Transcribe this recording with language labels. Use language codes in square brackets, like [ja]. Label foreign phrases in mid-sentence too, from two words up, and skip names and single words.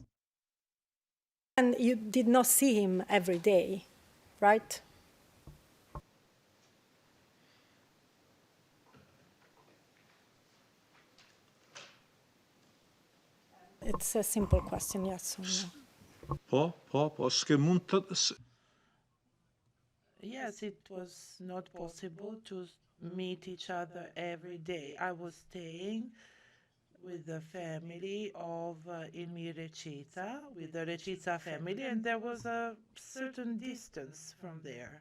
[en] And you did not see him every day, right? It's a simple question, yes or no. [sq] Po, s'ke mund të... [en] Yes, it was not possible to meet each other every day. I was staying with the family of Ilmi Recita, with the Recita family, and there was a certain distance from there.